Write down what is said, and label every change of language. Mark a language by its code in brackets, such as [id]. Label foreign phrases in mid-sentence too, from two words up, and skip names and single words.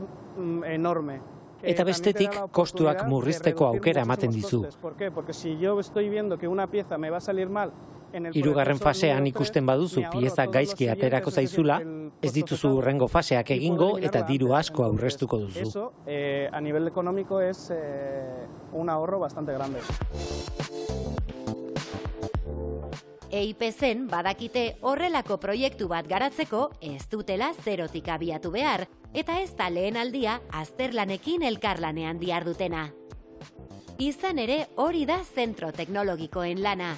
[eu] Eta bestetik kostuak murrizteko aukera ematen dizu. Hirugarren fasean ikusten baduzu pieza gaizki aterako zaizula, ez dituzu hurrengo faseak egingo eta diru asko aurreztuko duzu. [es] A nivel económico es un ahorro bastante grande. [eu] EIPzen badakite horrelako proiektu bat garatzeko ez dutela zerotik abiatu behar, eta ez da lehen aldia azterlanekin elkarlanean dihardutena. Izan ere hori da zentro teknologikoen lana.